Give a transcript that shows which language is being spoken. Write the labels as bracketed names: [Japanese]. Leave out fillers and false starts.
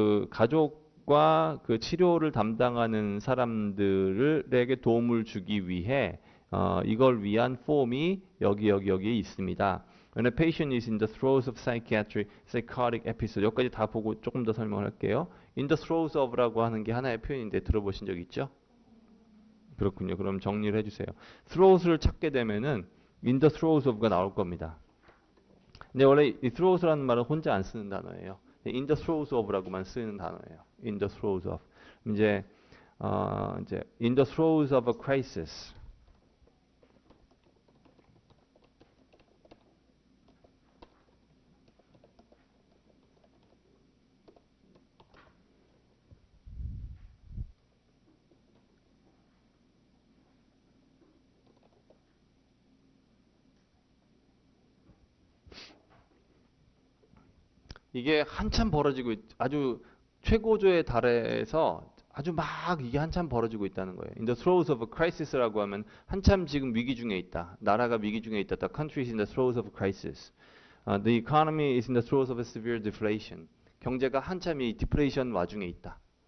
[Korean] 가족과 그 치료를 담당하는 사람들에게 도움을 주기 위해 이걸 위한 폼이 여기에 있습니다. [English] When a patient is in the throes of psychotic episode. [Korean] 여기까지 다 보고 조금 더 설명을 할게요. [English] In the throes of [Korean] 라고 하는 게 하나의 표현인데 들어보신 적 있죠? 그렇군요. 그럼 정리를 해주세요. throws를 찾게 되면은 in the throes of가 나올 겁니다. 근데 원래 이 throws라는 말은 혼자 안 쓰는 단어예요. in the throes of라고만 쓰는 단어예요. [English] in the throes of. 이제 in the throes of a crisis. [Korean] 이게 한참 벌어지고 아주 최고조에 달해서 아주 막 이게 한참 벌어지고 있다는 거예요. [English] In the throes of a crisis [Korean] 라고 하면 한참 지금 위기 중에 있다. 나라가 위기 중에 있다. [English] The country is in the throes of a crisis. The economy is in the throes of a severe deflation. [Korean] 경제가 한참 이 디프레이션 와중에 있다.